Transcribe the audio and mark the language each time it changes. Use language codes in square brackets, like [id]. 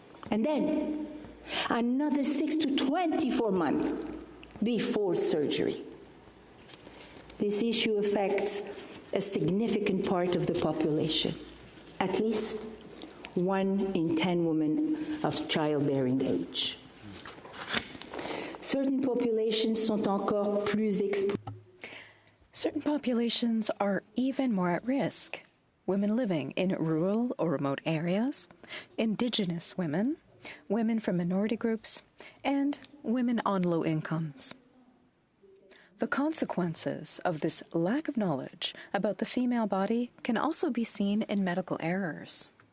[en] And then another 6 to 24 months before surgery. This issue affects a significant part of the population, at least 1 in 10 women of childbearing age. [fr] Certain populations sont encore plus exposées. [en] Certain populations are even more at risk. Women living in rural or remote areas, Indigenous women, women from minority groups, and women on low incomes. The consequences of this lack of knowledge about the female body can also be seen in medical errors.